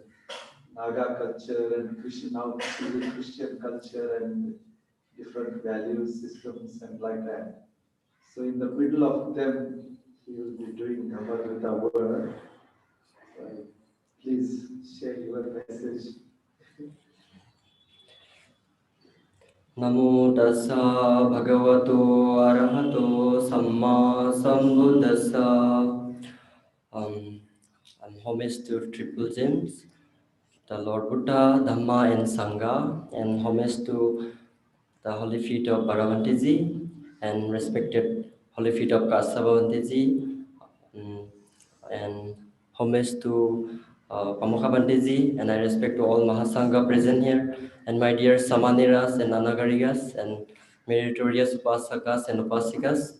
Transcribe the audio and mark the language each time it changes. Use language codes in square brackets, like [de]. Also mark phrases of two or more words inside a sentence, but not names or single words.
[en] Naga culture and Christian culture and different value systems and like that. So in the middle of them, he will be doing Dhamma word. Please share your message. [pi] Namo tassa bhagavato arahato samma sambuddhassa. [en] I'm homage to Triple Gems, the Lord Buddha, Dhamma and Sangha, and homage to the holy feet of Bhagavanti and respected holy feet of Kasava and homage to Pamukha Bandiji, and I respect to all Mahasangha present here, and my dear Samaniras and Anagarigas, and meritorious Upasakas and Upasikas.